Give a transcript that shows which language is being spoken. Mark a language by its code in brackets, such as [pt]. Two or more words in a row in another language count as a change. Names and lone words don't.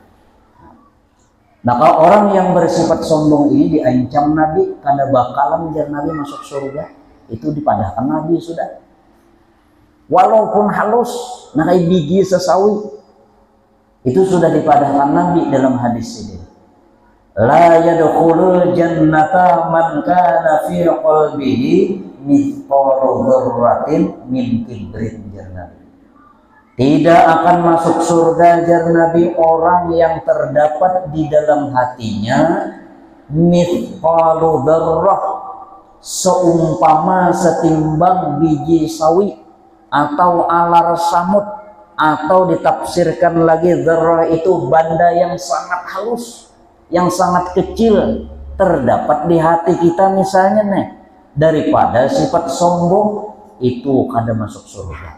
[bjn] Maka orang yang bersifat sombong ini diancam Nabi kada bakalan jar Nabi masuk surga. Itu dipadahkan Nabi sudah. Walaupun halus, nakai biji sesawi, itu sudah dipadahkan Nabi dalam hadis ini. [ar] لا يدخل الجنة من كان في قلبه مثقال ذرة من كبر, jar Nabi. [bjn] Tidak akan masuk surga, jar Nabi, orang yang terdapat di dalam hatinya [ar] مثقال ذرة, [bjn] seumpama setimbang biji sawi atau alar samut, atau ditafsirkan lagi dzarrah itu benda yang sangat halus, yang sangat kecil terdapat di hati kita misalnya nih, daripada sifat sombong itu kada masuk surga.